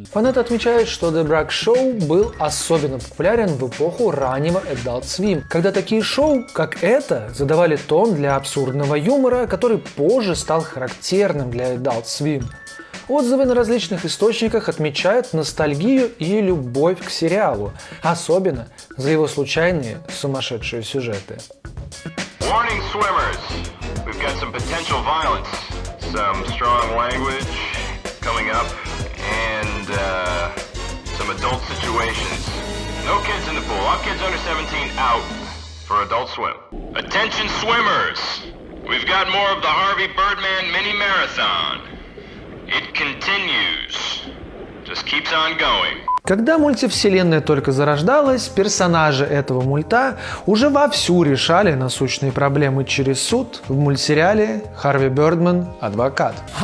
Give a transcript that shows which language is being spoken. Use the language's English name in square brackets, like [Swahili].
[Russian] Фанаты отмечают, что The Брак Шоу был особенно популярен в эпоху раннего Adult Swim, когда такие шоу, как это, задавали тон для абсурдного юмора, который позже стал характерным для Adult Swim. Отзывы на различных источниках отмечают ностальгию и любовь к сериалу, особенно за его случайные сумасшедшие сюжеты. [English] Warning, swimmers. We've got some potential violence, some strong language coming up, and some adult situations. No kids in the pool. All kids under 17 out for Adult Swim. Attention, swimmers. We've got more of the Harvey Birdman mini marathon. It continues. Just keeps on going. [Russian] Когда мультивселенная только зарождалась, персонажи этого мульта уже вовсю решали насущные проблемы через суд в мультсериале «Харви Бёрдман. Адвокат».